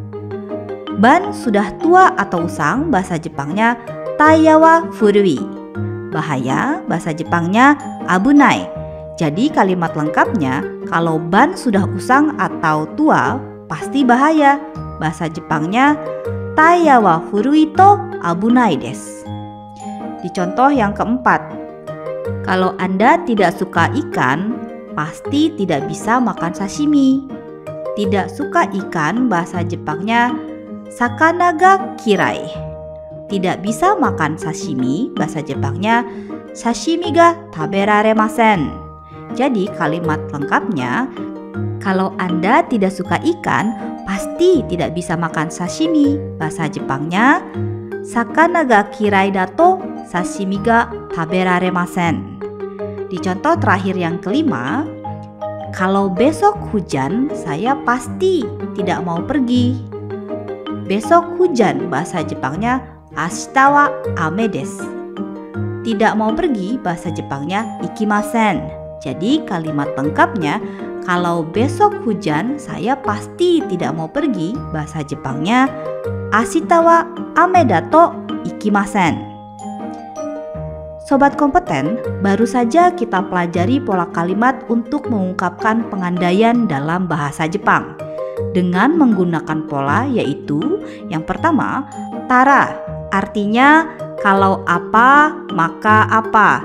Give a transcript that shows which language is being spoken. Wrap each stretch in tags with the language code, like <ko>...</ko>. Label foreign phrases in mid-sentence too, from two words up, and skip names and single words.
<id>Ban sudah tua atau usang bahasa Jepangnya</id> <ja>タイヤは古い.</ja> <id>Bahaya bahasa Jepangnya abunai. Jadi kalimat lengkapnya, kalau ban sudah usang atau tua pasti bahaya. Bahasa Jepangnya</id> <ja>タイヤは古いと危ないです.</ja> <id>Di contoh yang keempat, kalau Anda tidak suka ikan, pasti tidak bisa makan sashimi. Tidak suka ikan bahasa Jepangnya</id> <ja>魚が嫌い.</ja> <id>Tidak bisa makan sashimi bahasa Jepangnya</id> <ja>刺身が食べられません.</ja> <id>Jadi kalimat lengkapnya, kalau Anda tidak suka ikan, pasti tidak bisa makan sashimi. Bahasa Jepangnya</id> <ja>魚が嫌いだと刺身が食べられません.</ja> <id>Di contoh terakhir yang kelima, kalau besok hujan, saya pasti tidak mau pergi. Besok hujan bahasa Jepangnya</id> <ja>明日は雨です.</ja> <id>Tidak mau pergi bahasa Jepangnya ikimasen. Jadi kalimat lengkapnya, kalau besok hujan saya pasti tidak mau pergi bahasa Jepangnya</id> <ja>明日は雨だと行きません.</ja> <id>Sobat kompeten, baru saja kita pelajari pola kalimat untuk mengungkapkan pengandaian dalam bahasa Jepang dengan menggunakan pola yaitu yang pertama, tara, artinya kalau apa maka apa.</id>